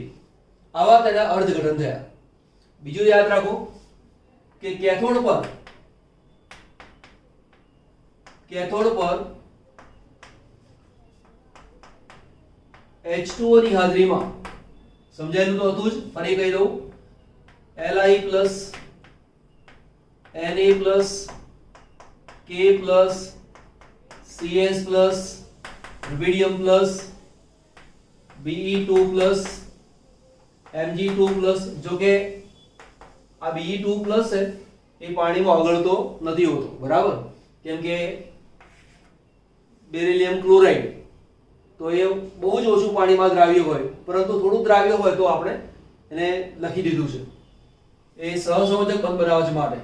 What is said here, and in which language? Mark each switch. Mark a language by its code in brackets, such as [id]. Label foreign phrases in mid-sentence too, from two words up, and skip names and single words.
[gu] આવા તેના અર્થઘટન થયા. બીજું યાદ રાખો કે કેથોડ પર H2O ની હાજરીમાં સમજાયેલું તો હતું જ, ફરી કહી દઉં. [en] Li plus Na plus K plus CS plus rubidium plus Be2 plus Mg2 plus. [gu] જો કે આ Be2 plus છે એ પાણીમાં ઓગળતો નથી હોતો, બરાબર? કેમ કે બેરિલિયમ ક્લોરાઇડ તો એ બહુ જ ઓછું પાણીમાં દ્રાવ્ય હોય, પરંતુ થોડું દ્રાવ્ય હોય તો આપણે એને લખી દીધું છે એ સહસંયોજક બંધ બનાવવા માટે.